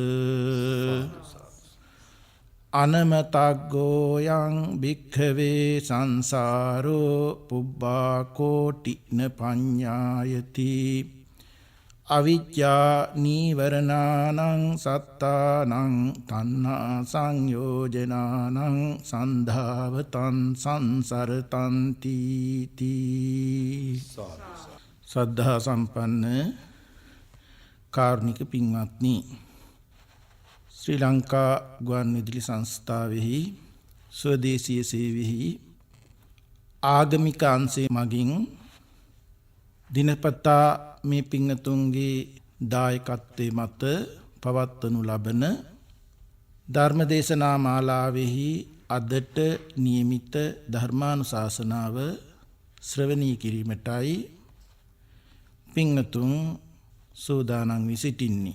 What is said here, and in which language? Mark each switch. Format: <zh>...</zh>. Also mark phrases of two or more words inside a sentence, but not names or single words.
<pi>අනමතග්ගෝ යං භික්ඛවේ සංසාරෝ පුබ්බා කෝටින පඤ්ඤායති අවිජ්ජා නීවරණානං සත්තානං තණ්හා සංයෝජනානං සන්ධාවතං සංසරතං තීති</pi> <si>සද්ධා සම්පන්න කාරුණික පින්වත්නි ශ්‍රී ලංකා ගුවන්විදුලි සංස්ථාවෙහි ස්වදේශීය සේවයෙහි ආගමික අංශය මගින් දිනපතා මේ පිංගතුන්ගේ දායකත්වයේ මත පවත්වනු ලබන ධර්මදේශනා මාලාවෙහි අදට නියමිත ධර්මානුශාසනාව ශ්‍රවණී කිරීමටයි පිංගතුන් සූදානම් වී සිටින්නේ.</si>